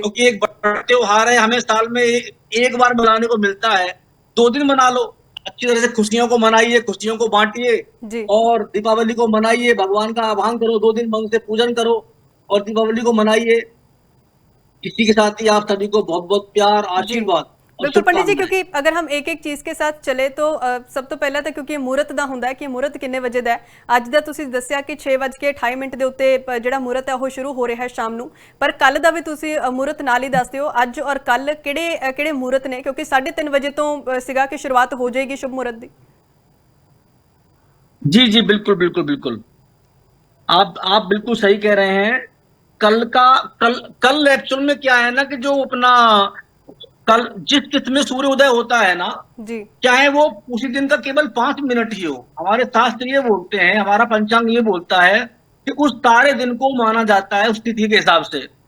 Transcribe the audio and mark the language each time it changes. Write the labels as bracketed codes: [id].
[hi] क्योंकि एक बड़ा त्योहार है, हमें साल में एक बार मनाने को मिलता है। 2 दिन मना लो, अच्छी तरह से खुशियों को मनाइए, खुशियों को बांटिए जी। और दीपावली को मनाइए। भगवान का आह्वान करो, 2 दिन मन से पूजन करो और दीपावली को मनाइए। इसी के साथ ही आप सभी को बहुत बहुत प्यार, जी। आशीर्वाद और बिल्कुल पंडित जी, शुभकामनाएं। क्योंकि अगर हम एक एक चीज़ के साथ चले तो सब [pa] ਤੋਂ ਪਹਿਲਾਂ ਤਾਂ ਕਿਉਂਕਿ ਮੂਰਤ ਦਾ ਹੁੰਦਾ ਹੈ ਕਿ ਮੂਰਤ ਕਿੰਨੇ ਵਜੇ ਦਾ ਹੈ। ਅੱਜ ਦਾ ਤੁਸੀਂ ਦੱਸਿਆ ਕਿ 6:28 ਦੇ ਉੱਤੇ ਜਿਹੜਾ ਮੂਰਤ ਹੈ ਉਹ ਸ਼ੁਰੂ ਹੋ ਰਿਹਾ ਹੈ ਸ਼ਾਮ ਨੂੰ, ਪਰ ਕੱਲ ਦਾ ਵੀ ਤੁਸੀਂ ਮੂਰਤ ਨਾਲ ਹੀ ਦੱਸ ਦਿਓ ਅੱਜ ਔਰ ਕੱਲ ਕਿਹੜੇ ਕਿਹੜੇ ਮੂਰਤ ਨੇ, ਕਿਉਂਕਿ 3:30 ਵਜੇ ਤੋਂ ਸੀਗਾ ਕਿ ਸ਼ੁਰੂਆਤ ਹੋ ਜਾਏਗੀ शुभ मुहूर्त ਦੀ। [hi] जी जी, बिल्कुल बिल्कुल बिल्कुल। आप बिल्कुल सही कह रहे हैं। कल का कल कल एक्चुअल में क्या है ना कि जो अपना कल जिस तिथि में सूर्य उदय होता है ना, जी। चाहे वो उसी दिन का केवल 5 मिनट ही हो, हमारे शास्त्र ये बोलते हैं, हमारा पंचांग ये बोलता है कि उस सारे दिन को माना जाता है उस तिथि के हिसाब से।